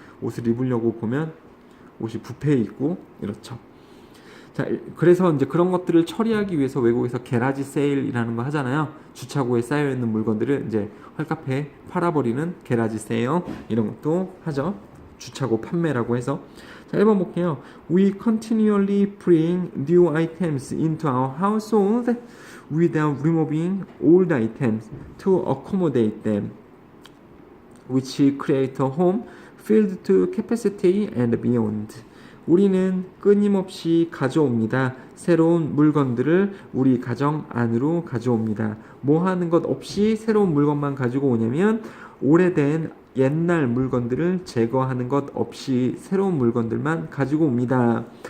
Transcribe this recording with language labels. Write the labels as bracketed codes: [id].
[ko] 옷을 입으려고 보면 옷이 부패해 있고 이렇죠. 자, 그래서 이제 그런 것들을 처리하기 위해서 외국에서 게라지 세일이라는 거 하잖아요. 주차고에 쌓여 있는 물건들을 이제 헐값에 팔아버리는 게라지 세일 이런 것도 하죠. 주차고 판매라고 해서. 자, 1번 볼게요. [en] We continually bring new items into our household without removing old items to accommodate them, which create a home filled to capacity and beyond. [ko] 우리는 끊임없이 가져옵니다. 새로운 물건들을 우리 가정 안으로 가져옵니다. 뭐 하는 것 없이 새로운 물건만 가지고 오냐면 오래된 옛날 물건들을 제거하는 것 없이 새로운 물건들만 가지고 옵니다.